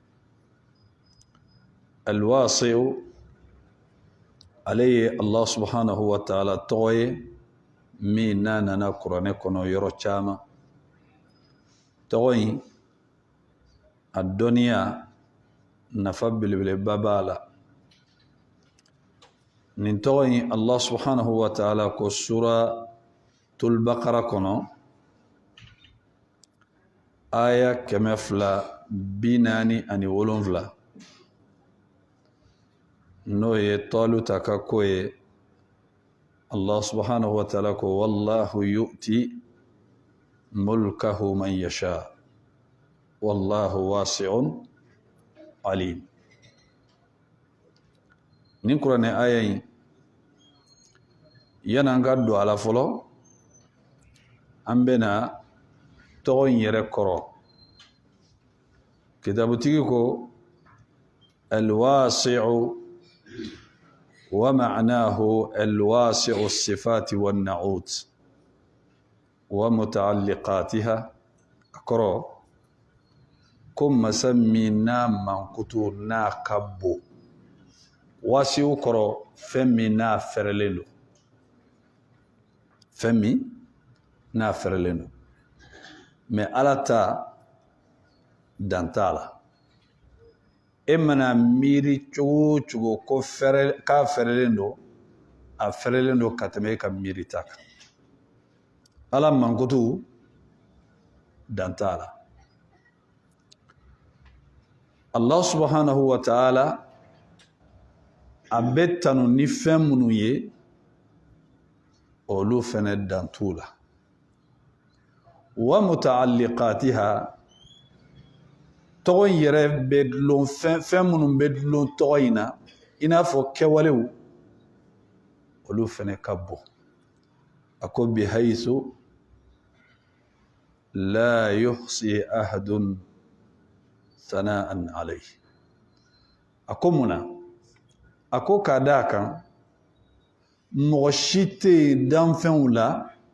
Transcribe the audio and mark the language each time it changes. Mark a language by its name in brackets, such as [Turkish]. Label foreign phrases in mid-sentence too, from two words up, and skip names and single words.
[Bambara] Al-Wasi'u ale ye [Arabic] الله سبحانه وتعالى [Bambara] tɔgɔ ye min n'a nana kuranɛ kɔnɔ yɔrɔ caman tɔgɔ in a dɔnniya nafa belebeleba b'a la nin tɔgɔ in [Arabic] الله سبحانه وتعالى [Bambara] ko suratul Baqara kɔnɔ aya 247 n'o ye Taluta ka ko ye [Arabic] الله سبحانه وتعالى [Bambara] ko [Arabic] والله يؤتي ملكه من يشاء والله واسع عليم [Bambara] nin kuranɛ aya in yan'an ka don a la fɔlɔ an bɛna tɔgɔ in yɛrɛ kɔrɔ kitabutigi ko [Arabic] الواسع ومعناه الواسع الصفات والنعوت ومتعلقاتها [Bambara] akɔrɔ ko masa min n'a mankutu n'a ka bon wasi'u kɔrɔ fɛn min n'a fɛrɛlen don fɛn min n'a fɛrɛlen don mais Ala ta dan t'a la e mana miiri cogo o cogo ko k'a fɛrɛlen don a fɛrɛlen don ka tɛmɛ e ka miiri ta kan Ala mankutu dan t'a la [Arabic] الله سبحانه وتعالى [Bambara] a bɛ tanu ni fɛn minnu ye olu fɛnɛ dan t'u la [Arabic] ومتعلقاتها [Bambara] tɔgɔ in yɛrɛ bɛ dulon fɛn minnu bɛ dulon tɔgɔ in na i n'a fɔ kɛwalew olu fɛnɛ ka bon a ko [Arabic] بحيث لا يحصي أحد ثناء عليه [Bambara] a ko mun na a ko k'a d'a kan mɔgɔ si tɛ yen danfɛnw la